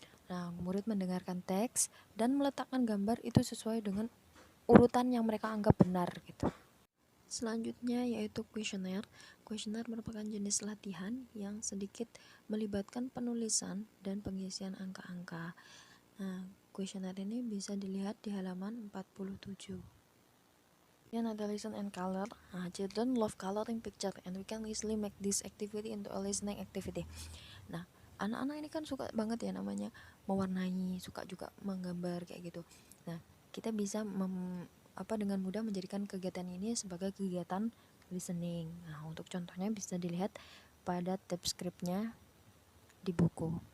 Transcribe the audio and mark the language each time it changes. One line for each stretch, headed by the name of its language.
Indonesian: Nah, murid mendengarkan teks dan meletakkan gambar itu sesuai dengan urutan yang mereka anggap benar gitu. Selanjutnya yaitu kuesioner. Kuesioner merupakan jenis latihan yang sedikit melibatkan penulisan dan pengisian angka-angka. Nah, kuesioner ini bisa dilihat di halaman 47. Kemudian ada
English: listen and color. Nah, children love coloring picture and we can easily make this activity into a listening activity.
Indonesian: Nah, anak-anak ini kan suka banget ya namanya mewarnai, suka juga menggambar kayak gitu. Nah, kita bisa dengan mudah menjadikan kegiatan ini sebagai kegiatan listening. Nah, untuk contohnya bisa dilihat pada tab scriptnya di buku.